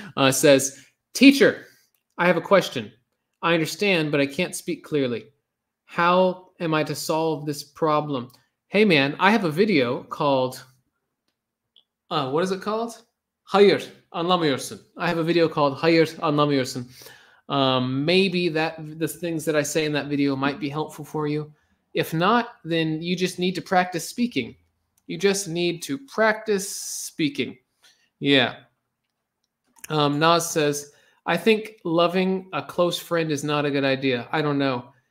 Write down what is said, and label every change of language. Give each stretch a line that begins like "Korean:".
English: Says, teacher, I have a question. I understand, but I can't speak clearly. How am I to solve this problem? Hey man, I have a video called what is it called?
Turkish: Hayır anlamıyorsun.
English: I have a video called
Turkish: Hayır anlamıyorsun.
English: Maybe the things that I say in that video might be helpful for you. If not, then you just need to practice speaking. You just need to practice speaking. Yeah. Naz says, I think loving a close friend is not a good idea. I don't know.